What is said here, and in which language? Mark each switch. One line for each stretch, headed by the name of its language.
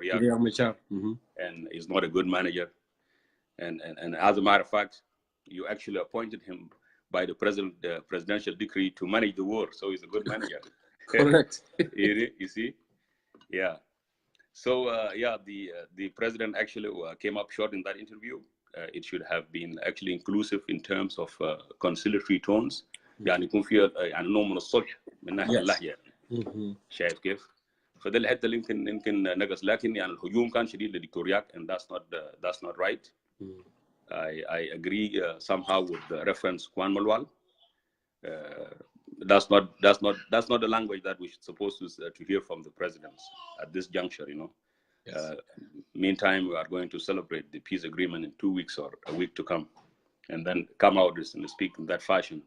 English: Riek, and is not a good manager. And as a matter of fact, you actually appointed him by the presidential decree to manage the war, so he's a good manager. Correct. You see, yeah. So the president actually came up short in that interview. It should have been actually inclusive in terms of conciliatory tones.
Arabic: يعني يكون فيها يعني نوع من الصلح من ناحية اللهجة. شايف كيف؟ فده الحتة اللي يمكن نقص، لكن يعني الهجوم كان شديد لدكتور ياك,
English: and that's not right. I agree somehow with the reference Kwan Malwal. That's not the language that we're supposed to hear from the presidents at this juncture, Yes. Meantime, we are going to celebrate the peace agreement in 2 weeks or a week to come, and then come out and speak in that fashion.